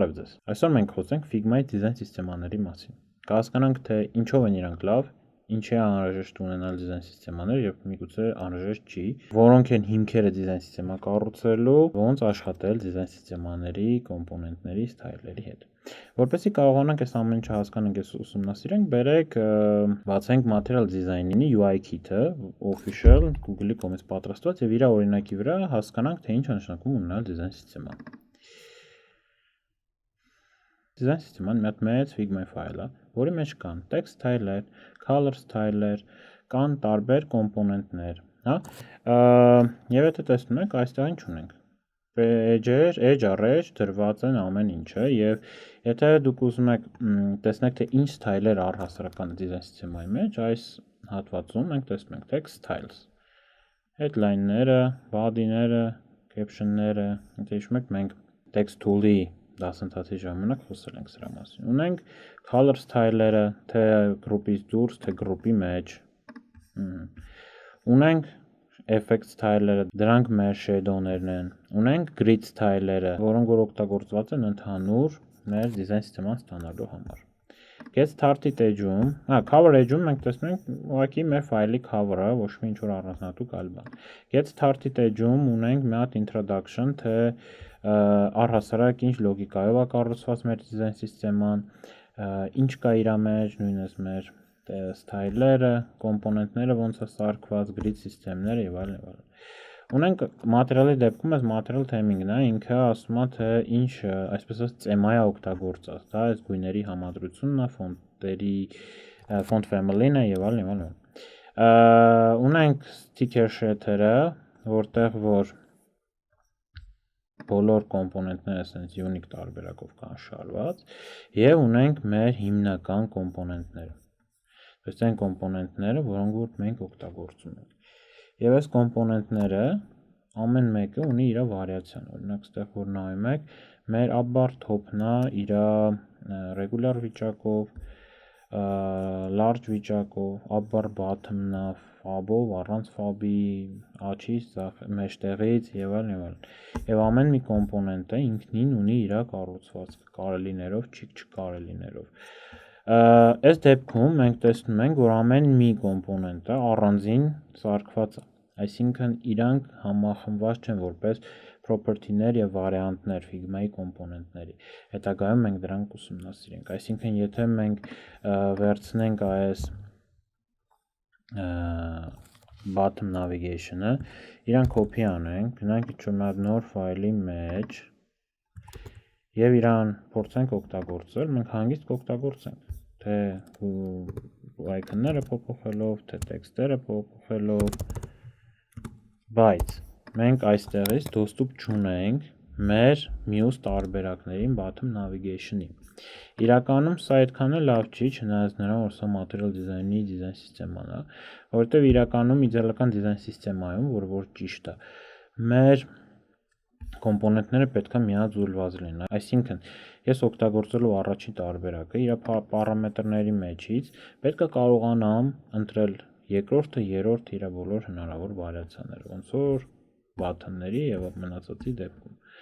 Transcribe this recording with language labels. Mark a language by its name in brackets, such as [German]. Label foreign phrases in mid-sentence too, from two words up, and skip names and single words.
[Armenian] Այդպես։ Այսօր մենք խոսենք Figma-ի դիզայն սիստեմաների մասին։ Կհասկանանք, թե ինչով են իրանք լավ, ինչ է անհրաժեշտ ունենալ դիզայն սիստեմաներ եւ միգուցե անհրաժեշտ չի, որոնք են հիմքերը դիզայն սիստեմա կառուցելու, ոնց աշխատել դիզայն սիստեմաների, կոմպոնենտների, սթայլերի հետ։ Որպեսզի կարողանանք այս ամեն ինչը հասկանանք, այս ուսումնասիրենք, բերեք բացենք Material Design-ի [English] UI kit-ը, [Armenian] official Google-ի կողմից պատրաստված եւ իր օրինակի վրա հասկանանք, թե ինչ է նշանակում ունենալ դիզայն սիստեմա։ Դիզայն սիստեման մի հատ մեծ Figma ֆայլ է, որի մեջ կան [English] text style-եր, color style-եր, [Armenian] կան տարբեր կոմպոնենտներ, հա։ Եվ եթե տեսնում եք, այստեղ ինչ ունենք։ Edge-եր, edge առեջ դրված են ամեն ինչը եւ եթե դուք ուզում եք տեսնեք թե ինչ style-եր առհասարական դիզայն սիստեմայի մեջ, այս հատվածում մենք տեսնում ենք [English] text styles, [Armenian] headline-ները, body-ները, caption-ները, եթե հիշում եք մենք [English] text tool-ի [Armenian] դասընթացի ժամանակ խոսել ենք սրա մասին։ Ունենք color style-երը, թե group-ից դուրս, թե group-ի մեջ։ Ունենք [English] effect style-երը, [Armenian] դրանք մեր shadow-ներն են։ Ունենք [English] grid style-երը, [Armenian] որոնք որ օգտագործված են ընդհանուր մեր դիզայն սիստեման ստանալու համար։ [English] Get started edge-ում, cover edge-ում [Armenian] մենք տեսնում ենք ուղղակի մեր ֆայլի cover-ը, ոչ մի ինչ-որ առանձնահատուկ այլ բան։ [English] Get started edge-ում [Armenian] ունենք մի հատ introduction, թե առհասարակ ինչ լոգիկայով է կառուցված մեր դիզայն սիստեման, ինչ կա իր մեջ, նույնպես մեր style-երը, կոմպոնենտները ոնց է սարքված, grid սիստեմները եւ այլն եւ այլն։ Ունենք material-ի դեպքում այս [English] material theming-ն [Armenian] է, ինքը ասում է թե ինչ, այսպես ասած, ծեմա է օգտագործած, դա այս գույների համադրությունն է, ֆոնտերի, [English] font family-ն [Armenian] է եւ այլն եւ այլն։ Ունենք [English] sticker sheet-երը, [Armenian] որտեղ որ բոլոր կոմպոնենտները [English] sense unique [Armenian] տարբերակով կան շարված եւ ունենք մեր հիմնական կոմպոնենտները։ Այս այն կոմպոնենտները, որոնք որ մենք օգտագործում ենք։ Եվ այս կոմպոնենտները ամեն մեկը ունի իր վարիացիան։ Օրինակ, այստեղ որ նայում եք, մեր [English] up-bar top-ն [Armenian] է իր regular վիճակով, large վիճակով, [English] up-bar bottom-ն [Armenian] է fab-ով, առանց fab-ի, աչից, մեջտեղից եւ այլն եւ այլն։ Եվ ամեն մի կոմպոնենտը ինքնին ունի իր կառուցվածքը, կարելիներով, չկարելիներով։ Այս դեպքում մենք տեսնում ենք, որ ամեն մի կոմպոնենտը առանձին սարքված է, այսինքն իրանք համախմբված չեն որպես property-ներ եւ վարիանտներ Figma-ի կոմպոնենտների։ Հետագայում մենք դրանք ուսումնասիրենք, այսինքն եթե մենք վերցնենք այս [English] bottom navigation-ը, [Armenian] իրան copy անենք, գնանք ինչ-որ մի հատ նոր ֆայլի մեջ եւ իրան փորձենք օգտագործել, մենք հանգիստ կօգտագործենք, թե icon-ները փոփոխելով, թե տեքստերը փոփոխելով, բայց մենք այստեղից доступ չունենք մեր մյուս տարբերակներին [English] bottom navigation-ի։ [Armenian] Իրականում սա այդքան էլ լավ չի, չնայած նրան, որ սա material design-ի դիզայն սիստեման է, որովհետև իրականում իդեալական դիզայն սիստեմայում, որ ճիշտ է, մեր կոմպոնենտները պետք է միաձուլված լինեն, այսինքն ես օգտագործելու առաջին տարբերակը իր պարամետրների մեջից պետք է կարողանամ ընտրել երկրորդը, երրորդը իր բոլոր հնարավոր վարիացիաները, ոնց որ button-ների եւ մնացածի դեպքում։